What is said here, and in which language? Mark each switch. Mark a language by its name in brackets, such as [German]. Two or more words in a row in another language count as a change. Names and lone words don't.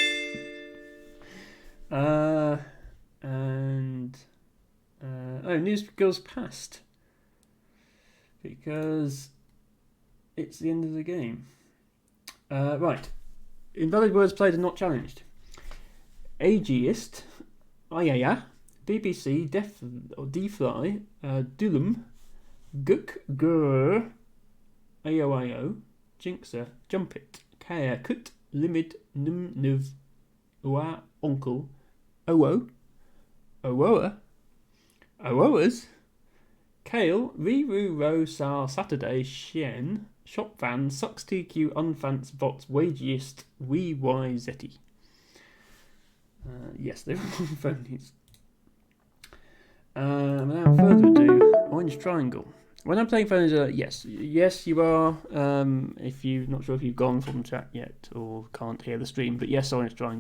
[English] News goes past because it's the end of the game. Right. Invalid words played and not challenged. Ageist, Ayaya, BBC, D-Fly, Dulum, Guk, Gur, Ayo, Jinxer, Jumpit, Kaya, Kut, Limit, Num, Nuv, Ua, Uncle, Owo, Owoa, Owoas, Kale, Riru, Ro, Sar, Saturday, Shen, Shop Van, Sucks TQ, Unfants, Vots, Wageist, Wee Y Zetty. Yes, they're all phonies. Without further ado, Orange Triangle. When I'm playing phonies, yes, you are. If you're not sure if you've gone from chat yet or can't hear the stream, but yes, Orange Triangle.